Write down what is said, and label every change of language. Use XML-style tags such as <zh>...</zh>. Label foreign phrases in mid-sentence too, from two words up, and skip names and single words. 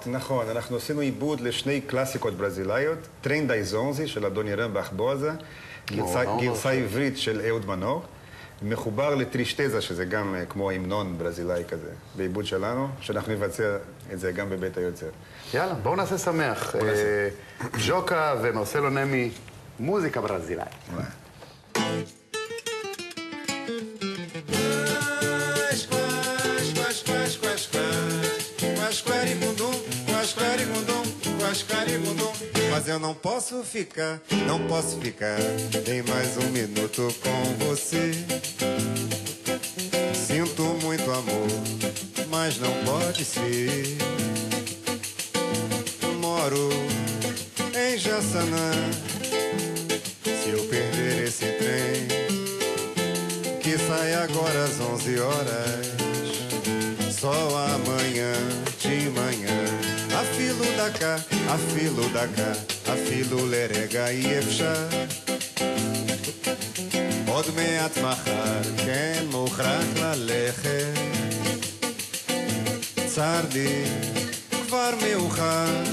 <he>נכון, אנחנו עשינו עיבוד לשני קלאסיקות ברזילאיות, טרנד אייזונזי של אדוני רמבך בוזה, גרסה עברית של אהוד מנור. מחובר לטרישטזה, שזה גם כמו המנון ברזילאי כזה, בעיבוד שלנו, שאנחנו נבצע את זה גם בבית היוצר. יאללה, בואו נעשה שמח. ז'וקה ומרסלו נמי, מוזיקה ברזילאי.</he> <pt>Mas eu não posso ficar nem mais um minuto com você. Sinto muito amor, mas não pode ser. Moro em Jaçanã. Se eu perder esse trem que sai agora às 11 horas, só amanhã de manhã.</pt> <he>אפילו דקה, אפילו דקה, אפילו לרגע אי אפשר. עוד מעט מחר, כן מוכרח ללכת. צר לי, כבר מאוחר.</he>